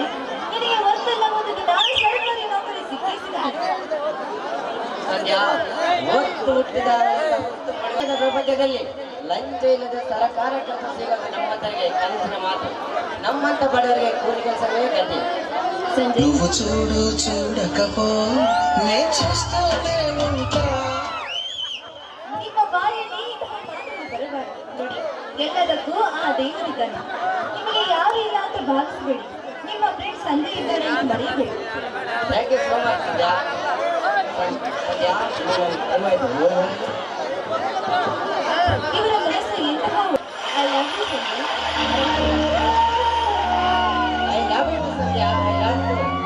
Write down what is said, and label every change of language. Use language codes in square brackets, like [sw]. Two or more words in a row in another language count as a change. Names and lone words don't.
[kn] ನಿನಗೆ ಒಂದಲ್ಲ ಒಂದು ದಿನ ಸರ್ಕಾರಿ ನೌಕರಿ ಸಿಕ್ಕಿಸಿದ. ಕನ್ಯಾ, ಒತ್ತು ಹುಟ್ಟಿದ ಪ್ರಪಂಚದಲ್ಲಿ ಲಂಚ ಇಲ್ಲದ ಸರಕಾರ ಕೆಲಸ ಸಿಗೋದು ನಮ್ಮಂತರಿಗೆ ಕನಸಿನ ಮಾತು. ನಮ್ಮಂತ ಬಡವರಿಗೆ ಕೂಲಿ ಕೆಲಸವೇ ಗತಿ. ಸಂಜಯ್, [te] నువ్వు చూడు చూడకపో నే చూస్తూనే ఉంటా. [kn] ನಿಮ್ಮ ಬಾಯಲ್ಲಿ ಇಂತಹ ಮಾತುಗಳು ಬರಬಾರದು. ನೋಡಿ, ಎಲ್ಲದಕ್ಕೂ ಆ ದೇವರಿದ್ದಾನೆ. ನಿಮಗೆ ಯಾರು ಇಲ್ಲ ಅಂತ ಭಾವಿಸಬೇಡಿ. ನಿಮ್ಮ ಫ್ರೆಂಡ್ ಸಂಜಯ್ ಇದ್ದಾನೆ ಅಂತ ಮರೆಯಬೇಡಿ. [en] thank you so much [kn] ಕನ್ಯಾ. ಕನ್ಯಾ, ಇವರ ಮನಸ್ಸು ಎಂತಹ [en] I love you [kn] ಸಂಜಯ್. [en] I love you, Sandhya. I love you.